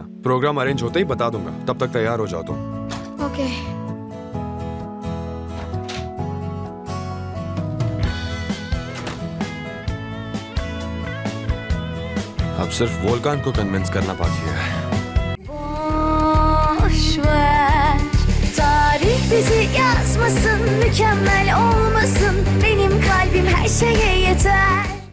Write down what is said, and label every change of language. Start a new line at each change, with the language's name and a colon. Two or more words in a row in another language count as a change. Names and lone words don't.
Hindi: प्रोग्राम अरेंज होते ही बता दूंगा, तब तक तैयार हो जाओ तुम। ओके। अब सिर्फ वोल्कान को कन्विंस करना बाकी है।
Turkish: Tarih bizi yaz mükemmel olmasın. Benim kalbim her şeye yeter.